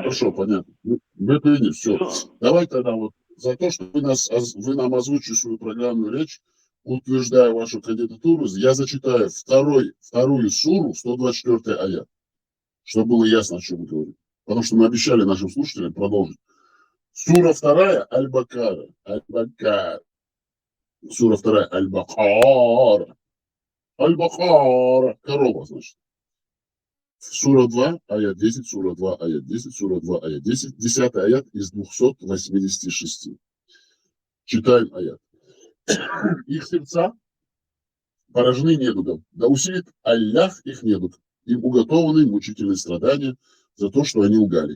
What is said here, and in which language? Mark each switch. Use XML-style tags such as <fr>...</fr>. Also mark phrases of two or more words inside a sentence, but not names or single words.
<ru>Хорошо, понятно. Мы приняли, все. Всё. Давай тогда вот за то, что вы нам озвучили свою программную речь, утверждая вашу кандидатуру, я зачитаю вторую суру, 124 аят, чтобы было ясно, о чем мы говорим. Потому что мы обещали нашим слушателям продолжить. Сура 2 Аль-Бакара. Аль-Бакар. Сура 2 Аль-Бакара. Аль-Бакара. Корова, значит. Сура 2, аят 10, сура 2, аят 10, сура 2, аят 10. 10 аят из 286. Читаем аят. Их сердца поражены недугом. Да усилит Аллах их недуг. Им уготованы мучительные страдания за то, что они лгали.</ru>